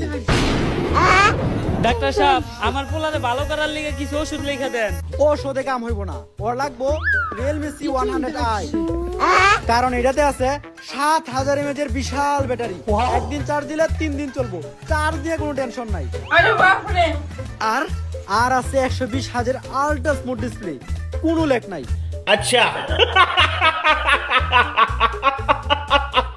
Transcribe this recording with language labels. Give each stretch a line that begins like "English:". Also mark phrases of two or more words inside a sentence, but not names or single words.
Bangla: ডাক্তার সাহেব, আমার পোলারে ভালো করার লিগে কিছু ওষুধ লিখে দেন। ওষুধে কাম হইব না, ওর লাগবো রিয়েলমি C100i, কারণ এটাতে আছে 7000 mAh এর বিশাল ব্যাটারি। একদিন চার্জ দিলে 3 দিন চলবো, চার্জ দিয়ে কোনো টেনশন নাই।
Hindi: अरे बाप रे।
Bangla: আর আর আছে 120,000
English: ultra smooth display,
Bangla: কোনো লেক নাই।
Hindi: अच्छा